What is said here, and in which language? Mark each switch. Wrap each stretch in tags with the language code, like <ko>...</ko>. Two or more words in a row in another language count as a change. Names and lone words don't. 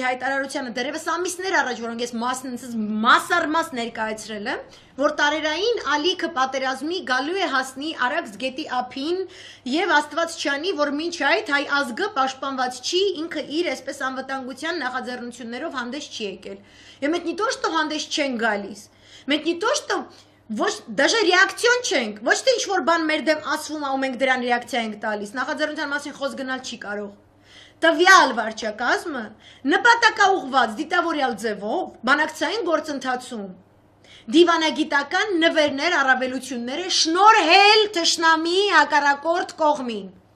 <hy>հայտարարությանը դեռևս ամիսներ առաջ, որոնք ես մասարմաս ներկայացրել եմ, որ տարերային ալիքը պատերազմի գալու է հասնի Արաքս գետի ափին եւ Աստված չանի, որ մինչ այդ հայ ազգը պաշտպանված չի, ինքը իր այսպես անվտանգության նախաձեռնություններով հանդես չի եկել։ Եվ մենք</hy> <ru>не то что</ru> <hy>հանդես չեն գալիս, մենք</hy> <ru>не то что</ru> <hy>ոչ</hy> <ru>даже реакцион</ru> <hy>չենք, ոչ թե ինչ-որ բան մեր դեմ ասվում է ու մենք դրան ռեակցիա ենք տալիս, նախաձեռնության մասին խոսք գնալ չի կարող։ Տվյալ վարչակազմը նպատակաուղղված դիտավորյալ ձևով բանակցային գործընթացում դիվանագիտական նվերներ, առավելություններ է շնորհել թշնամի հակառակորդ կողմին։</hy>